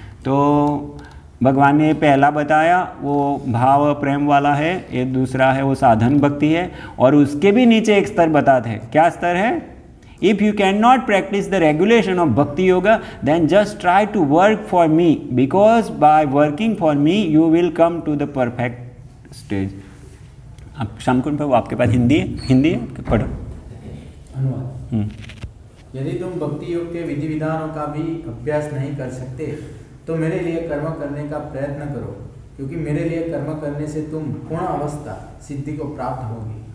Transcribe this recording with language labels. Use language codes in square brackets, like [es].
[hi] तो भगवान ने पहला बताया वो भाव प्रेम वाला है, ये दूसरा है वो साधन भक्ति है, और उसके भी नीचे एक स्तर बताते हैं। क्या स्तर है? [en] If you cannot practice the regulation of Bhakti Yoga, then just try to work for me, because by working for me, you will come to the perfect stage. [hi] अब शामकुंड पर आपके पास हिंदी है पढ़ो। अनुवाद। यदि तुम भक्ति योग के विधि विधानों का भी अभ्यास नहीं कर सकते तो मेरे लिए कर्म करने का प्रयत्न करो, क्योंकि मेरे लिए कर्म करने से तुम पूर्ण अवस्था सिद्धि को प्राप्त होगी।